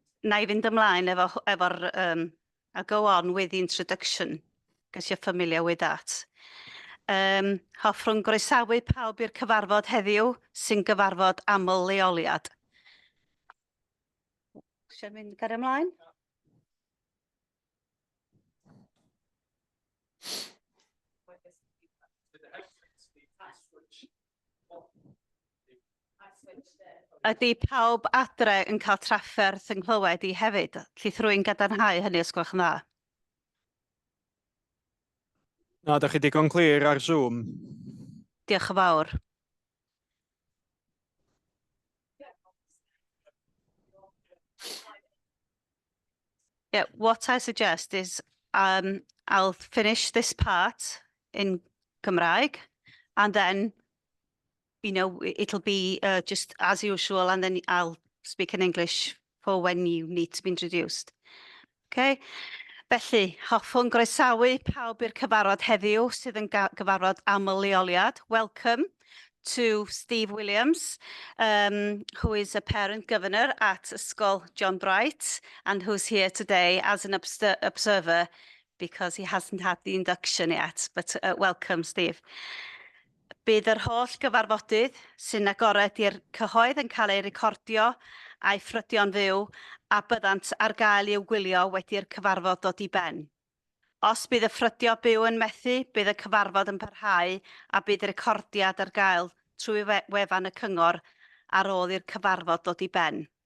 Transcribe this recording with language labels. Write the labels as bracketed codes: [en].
[cy] Na i fynd ymlaen efo'r [en] I'll go on with the introduction, because you're familiar with that. [cy] Hoffwn groesawu pawb i'r cyfarfod heddiw sy'n gyfarfod aml leoliad. Siarad mynd gario ymlaen? Ydy pawb adre yn cael trafferth yng nghlywed i hefyd? Llyth rwy'n gadarnhau hynny os gwelwch yn dda? Na, da chi digon clir ar Zoom. Diolch yn fawr. [en] Yeah, what I suggest is I'll finish this part in Gymraeg and then, you know, it'll be just as usual and then I'll speak in English for when you need to be introduced. Okay? [cy] Felly, hoffwn groesawu pawb i'r cyfarfod heddiw sydd yn gyfarfod aml leoliad. [en] Welcome to Steve Williams, who is a parent governor at Ysgol John Bright and who's here today as an observer because he hasn't had the induction yet, but welcome, Steve. [cy] Bydd yr holl gyfarfodydd sy'n agored i'r cyhoedd yn cael ei recordio a'i ffrydion fyw a byddant ar gael i'w gwylio wedi'r cyfarfod dod i ben. Os bydd y ffrydio byw yn methu, bydd y cyfarfod yn parhau a bydd y recordiad ar gael trwy wefan y cyngor ar ôl i'r cyfarfod dod i ben.